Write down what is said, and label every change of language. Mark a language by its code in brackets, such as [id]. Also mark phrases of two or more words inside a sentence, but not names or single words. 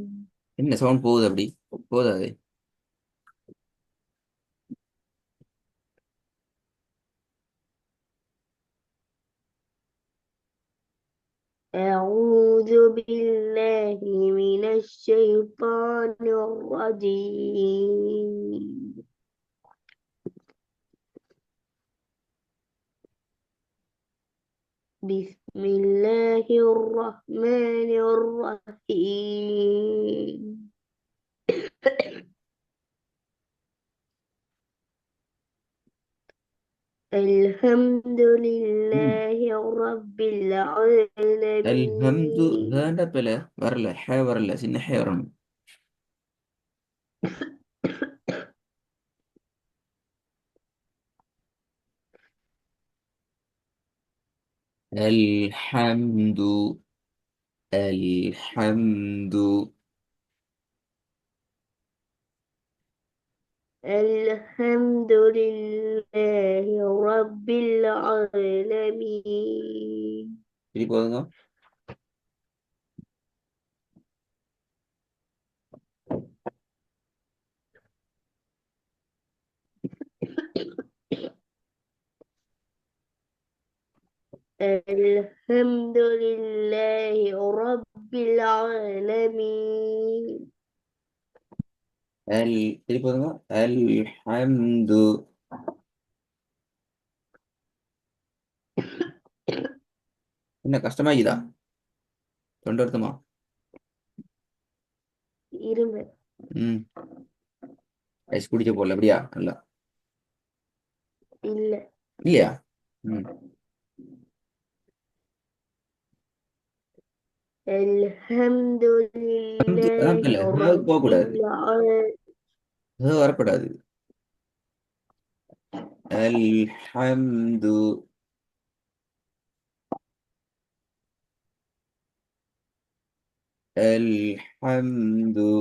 [ta] என்ன சவுண்ட் போகுது அப்படி? போதாது. [ar] أعوذ بالله من الشيطان الرجيم. بسم الله الرحمن الرحيم. الحمد ம் لله رب அல்ஹம்து العالمين. [ta] ஹேண்ட பில வரல, ஹே வரல, சின்ன ஹே வரணும். [ar] الحمد الحمد الحمد لله رب العالمين. [ta] சரி போதுங்க. [ar] الحمد لله رب العالمين. [ta] அல் சரி போதுங்க. அல்ஹம்து என்ன கஷ்டமாக்குதா? தொண்டை வருத்தமா? இருமல். ம் ஐஸ் குடிச்ச போல அப்படியா? இல்ல இல்ல. இல்லையா? ம் [ar] الحمد [ta] அதான் [ar] لله [ta] இல்ல [ar] رب [ta] போகக்கூடாது, [ar] العالمين. [ta] வரக்கூடாது. [ar] الحمد الحمد